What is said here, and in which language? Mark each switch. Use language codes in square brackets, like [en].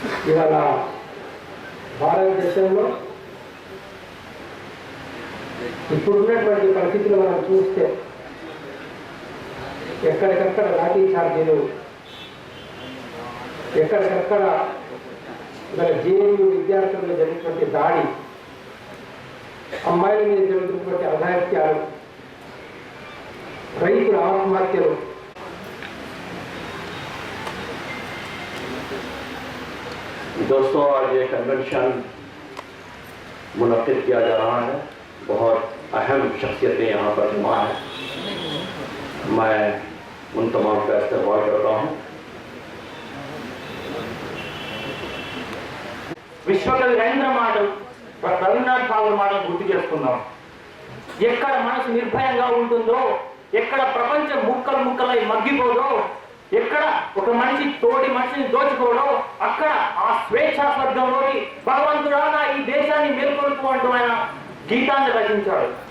[te] ఇవాళ భారతదేశంలో ఇప్పుడున్నటువంటి పరిస్థితులు మనం చూస్తే ఎక్కడికక్కడ లాఠీ ఛార్జీలు, ఎక్కడికక్కడ మన జేఎన్యూ విద్యార్థుల్లో జరిగినటువంటి దాడి, అమ్మాయిల మీద జరుగుతున్నటువంటి అఘాయిత్యాలు, రైతుల ఆత్మహత్యలు, [hi] दोस्तों, आज ये कन्वेंशन मुनक्किद किया जा रहा है। बहुत अहम शख्सियतें यहाँ पर जमा है। मैं उन तमाम का इस्तेमाल करता हूँ। [te] విశ్వకవి రవీంద్ర మాటలు, రవీంద్రనాథ్ ఠాగూర్ మాటలు గుర్తు చేసుకుందాం. ఎక్కడ మనసు నిర్భయంగా ఉంటుందో, ఎక్కడ ప్రపంచం ముక్కలు ముక్కలై మగ్గిపోదో, ఎక్కడ ఒక మనిషి తోటి మనిషిని దోచుకోవడో, అక్కడ ఆ స్వేచ్ఛా స్వర్గంలోని భగవంతుడా నా ఈ దేశాన్ని మేల్కొల్పు అంటూ ఆయన గీతాన్ని రచించాడు.